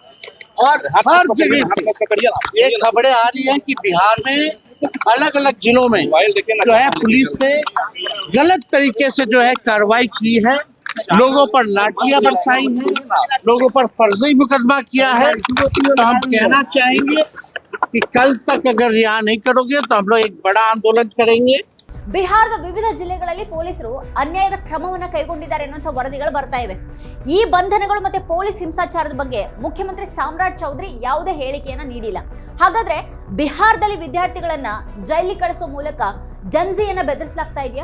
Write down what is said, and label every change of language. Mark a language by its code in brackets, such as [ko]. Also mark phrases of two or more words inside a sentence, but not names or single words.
[hi] और हर जगह से ये खबरें आ रही हैं कि बिहार में अलग अलग जिलों में जो है पुलिस ने गलत तरीके से जो है कार्रवाई की है, लोगों पर लाठियां बरसाई हैं, लोगों पर फर्जी मुकदमा किया है। तो हम कहना चाहेंगे कि कल तक अगर रिहा नहीं करोगे तो हम लोग एक बड़ा आंदोलन करेंगे। [kn] ಬಿಹಾರದ ವಿವಿಧ ಜಿಲ್ಲೆಗಳಲ್ಲಿ ಪೊಲೀಸರು ಅನ್ಯಾಯದ ಕ್ರಮವನ್ನು ಕೈಗೊಂಡಿದ್ದಾರೆ ಅನ್ನುವಂಥ ವರದಿಗಳು ಬರ್ತಾ ಇವೆ. ಈ ಬಂಧನಗಳು ಮತ್ತೆ ಪೊಲೀಸ್ ಹಿಂಸಾಚಾರದ ಬಗ್ಗೆ ಮುಖ್ಯಮಂತ್ರಿ ಸಾಮ್ರಾಟ್ ಚೌಧರಿ ಯಾವುದೇ ಹೇಳಿಕೆಯನ್ನ ನೀಡಿಲ್ಲ. ಹಾಗಾದ್ರೆ ಬಿಹಾರದಲ್ಲಿ ವಿದ್ಯಾರ್ಥಿಗಳನ್ನ ಜೈಲಿಗೆ ಕಳಿಸೋ ಮೂಲಕ ಜನ್ಜಿಯನ್ನ ಬೆದರಿಸಲಾಗ್ತಾ ಇದೆಯಾ?